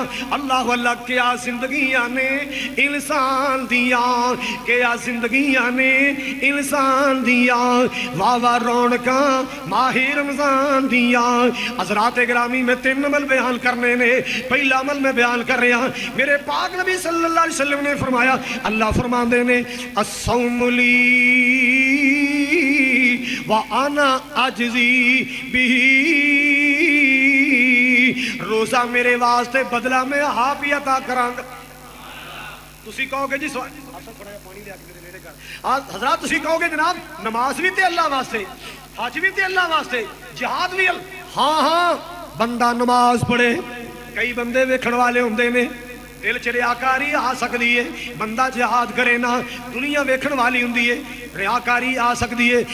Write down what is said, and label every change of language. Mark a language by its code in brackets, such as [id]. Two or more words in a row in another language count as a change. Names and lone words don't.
[ar] الله الله, [pa] کیا زندگیاں نے انسان دیاں، کیا زندگیاں نے انسان دیاں. واہ واہ رونقاں ماہِ رمضان دیاں. حضرات گرامی میں 3 عمل بیان کرنے نے. پہلا عمل میں بیان کر رہا، میرے پاک نبی [ar] صلى الله عليه وسلم [pa] نے فرمایا، اللہ فرماتے نے [ar] الصوم لي وأنا أجزي به, [pa] روزہ میرے واسطے بدلہ میں آپ ہی عطا کراں گا. تسی کہو گے جی حضرات، تسی کہو گے جناب نماز بھی تے اللہ واسطے، حج بھی تے اللہ واسطے، جہاد بھی. ہاں ہاں، بندہ نماز پڑھے، کئی بندے ویکھن والے ہوندے نے، دل چ ریاکاری آ سکتی ہے. بندہ جہاد کرے نا، دنیا ویکھن والی ہندی ہے، ریاکاری آ سکتی ہے.